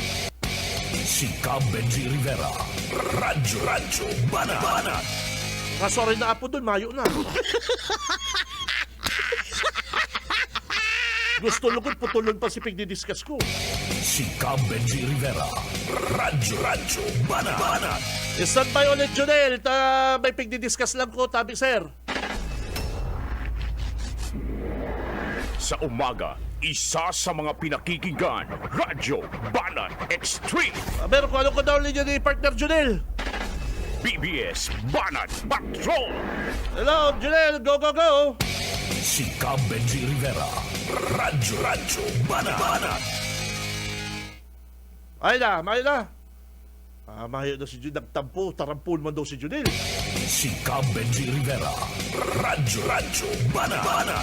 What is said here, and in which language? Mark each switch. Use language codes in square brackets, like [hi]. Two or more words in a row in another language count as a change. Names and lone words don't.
[bik] Si Benji Rivera, Radyo Banat. Sorry na po doon, mayo na. Gusto lugod, putulon pa si pigdidiscuss ko. Si Benji Rivera, Radyo Banat. [en] Stand by [bik] ulit, Junel. May pigdidiscuss lang ko, tabi, sir. Sa umaga, isa sa mga pinakikinggan, Radyo Banat Extreme. Meron ko, ano ko daw linya ni partner Junel? BBS Banat Patrol. Hello, Junel. [en] Go, go, go. [bik] Si Benji Rivera, Radyo Banat. Ay na, mayo na. Mayo na si Junel. Nagtampo, tarampul man daw si Junel. Si Cam Benji Rivera. Radyo Banat.